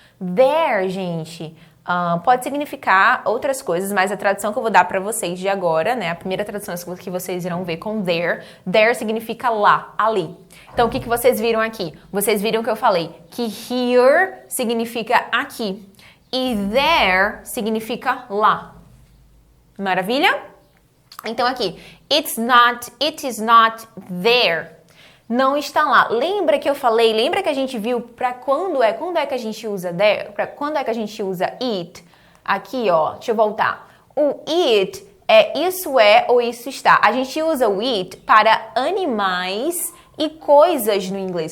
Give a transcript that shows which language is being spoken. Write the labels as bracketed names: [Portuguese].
[Portuguese] There, gente, pode significar outras coisas, mas a tradução que eu vou dar para vocês de agora, né? A primeira tradução que vocês irão ver com there. There significa lá, ali. Então, o que vocês viram aqui? Vocês viram que eu falei que here significa aqui e there significa lá. Maravilha? Então aqui, [English] it is not there. [Portuguese] Não está lá. Lembra que eu falei, lembra que a gente viu para quando é que a gente usa there? Para quando é que a gente usa it? Aqui, ó, deixa eu voltar. O it é isso é ou isso está. A gente usa o it para animais e coisas no inglês.